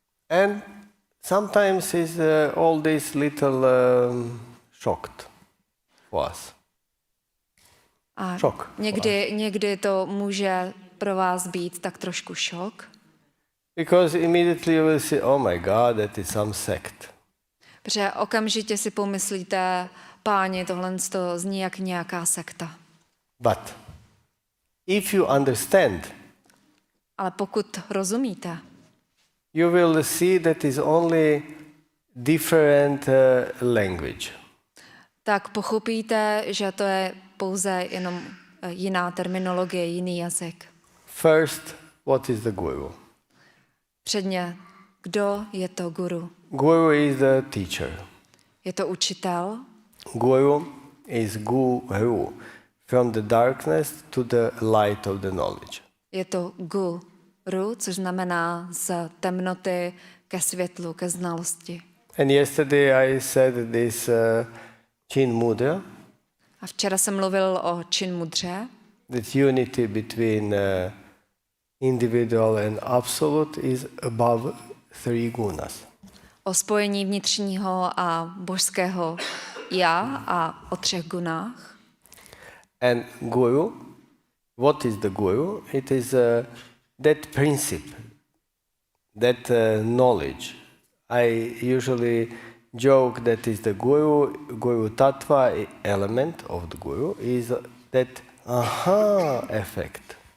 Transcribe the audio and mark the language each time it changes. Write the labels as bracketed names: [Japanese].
[English] And sometimes is all this little shocked for us. [Czech] A Šok. někdy to může pro vás být tak trošku šok, [English] Because immediately you will see, oh my God, that is some sect. [Czech] protože okamžitě si pomyslíte, páni, tohle to zní jak nějaká sekta. [English] But if you understand, [Czech] Ale pokud rozumíte, [English] you will see that is only different language. [Czech] tak pochopíte, že to je pouze jenom jiná terminologie, jiný jazyk. [English] First, what is the guru? [Czech] Předně, kdo je to guru? [English] Guru is the teacher. [Czech] Je to učitel, [English] Guru is guru, from the darkness to the light of the knowledge. [Czech] je to guru, což znamená z temnoty ke světlu, ke znalosti. [English] And yesterday I said this Chin Mudra, [Czech] A včera jsem mluvil o Chin mudře, [English] that unity between individual and absolute is above 3 gunas. [Czech] o spojení vnitřního a božského já a o 3 gunách. [English] And guru, what is the guru? It is that principle, that knowledge. I usually joke that is the guru tattva element of the guru is that aha effect.